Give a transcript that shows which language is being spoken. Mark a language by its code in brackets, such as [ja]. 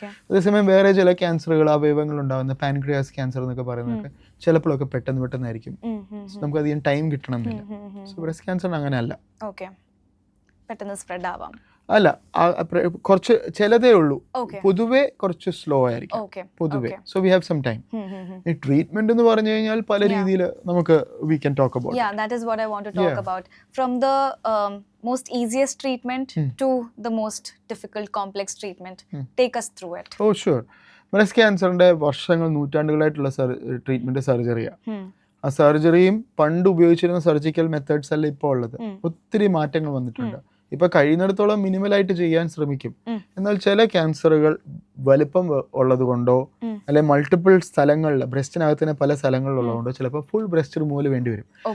[ml] അതേസമയം വേറെ ചില ക്യാൻസറുകൾ, അവയവങ്ങൾ ഉണ്ടാകുന്ന പാൻക്രിയാസ് ക്യാൻസർ എന്നൊക്കെ പറയുന്നതൊക്കെ ചിലപ്പോഴൊക്കെ പെട്ടെന്നായിരിക്കും, നമുക്ക് അധികം ടൈം കിട്ടണമെന്നില്ല. സോ ബ്രസ്റ്റ് ക്യാൻസർ അങ്ങനെ അല്ല, പെട്ടെന്ന് സ്പ്രെഡ് ആവാം. അല്ല, കുറച്ച് ചിലതേ ഉള്ളൂ, പൊതുവേ കുറച്ച് സ്ലോ ആയിരിക്കും പൊതുവേ. [en] So we have some time. [ml] ഈ ട്രീറ്റ്മെന്റ് എന്ന് പറഞ്ഞു കഴിഞ്ഞാൽ പല രീതിയിൽ നമുക്ക് [en] We can talk about. Yeah, that is what I want to talk about. From the most easiest treatment to the most difficult complex treatment. Take us through it. Oh sure. [ml] Breast ക്യാൻസറിന്റെ വർഷങ്ങൾ, നൂറ്റാണ്ടുകളായിട്ടുള്ള treatment സർജറിയാണ്. ആ സർജറിയും പണ്ട് ഉപയോഗിച്ചിരുന്ന surgical methods അല്ല ഇപ്പോൾ ഉള്ളത്. ഒത്തിരി മാറ്റങ്ങൾ വന്നിട്ടുണ്ട്. ഇപ്പൊ കഴിയുന്നിടത്തോളം മിനിമലായിട്ട് ചെയ്യാൻ ശ്രമിക്കും. എന്നാൽ ചില ക്യാൻസറുകൾ വലിപ്പം ഉള്ളത് കൊണ്ടോ അല്ലെ മൾട്ടിപ്പിൾ സ്ഥലങ്ങളിൽ, ബ്രസ്റ്റിനകത്ത് തന്നെ പല സ്ഥലങ്ങളിലുള്ളതുകൊണ്ടോ ചിലപ്പോൾ ഫുൾ ബ്രസ്റ്റ് റിമൂവൽ വേണ്ടി വരും.